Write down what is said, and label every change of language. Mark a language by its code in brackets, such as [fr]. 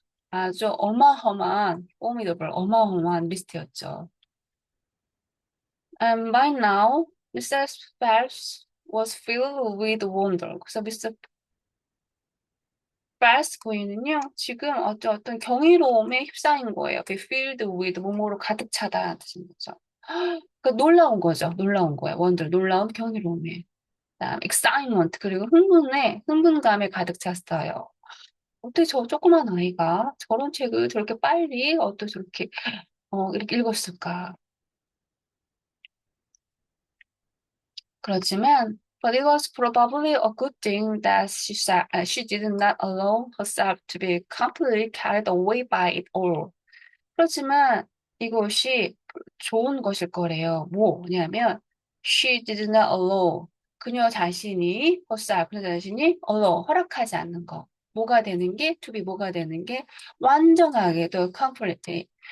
[ko] 아주 어마어마한 리스트였죠. [en] And by now, Mrs. Phelps was filled with wonder. [ko] 그래서 미스 펠프스 부인은요, 지금 어떤 경이로움에 휩싸인 거예요. [en] Be filled with [ko] 뭐뭐로 가득 차다 뜻인 거죠. 그 놀라운 거죠. 놀라운 거예요. wonder, 놀라운 경이로움에. 그다음 excitement 그리고 흥분감에 가득 찼어요. 어떻게 저 조그만 아이가 저런 책을 저렇게 빨리 어떻게 저렇게 이렇게 읽었을까? 그렇지만, [en] but it was probably a good thing that she did not allow herself to be completely carried away by it all. [ko] 그렇지만 이것이 좋은 것일 거래요. 뭐냐면, [en] she did not allow [ko] 그녀 자신이 allow 허락하지 않는 거. 뭐가 되는 게, [en] to be [ko] 뭐가 되는 게 완전하게 또 completely.